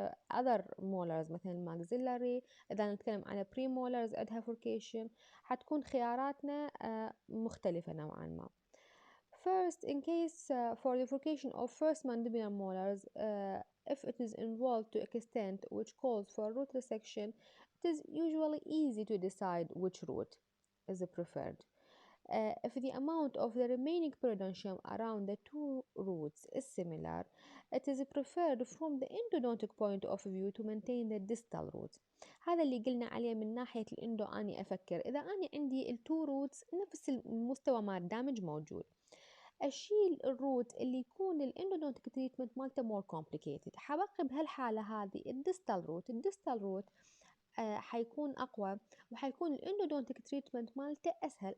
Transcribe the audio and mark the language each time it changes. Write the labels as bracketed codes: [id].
[en] other molars [ar] مثل الماكسيلاري. إذا نتكلم على premolars عندها furcation، حتكون خياراتنا مختلفة نوعا ما. [en] First, in case for the furcation of first mandibular molars, if it is involved to extent which calls for root resection, it is usually easy to decide which root is preferred. If the amount of the remaining periodontium around the two roots is similar, it is preferred from the endodontic point of view to maintain the distal roots. [ar] هذا اللي قلنا عليه من ناحية الاندو. أني أفكر إذا أنا عندي التو روتس نفس المستوى مال الدامج موجود، أشيل الروت اللي يكون الاندودونتيك تريتمنت مالته مور كومبليكيتد، حبقي بهالحالة هذه الديستال روت. الديستال روت حيكون أقوى، وحيكون الاندودونتيك تريتمنت مالته أسهل.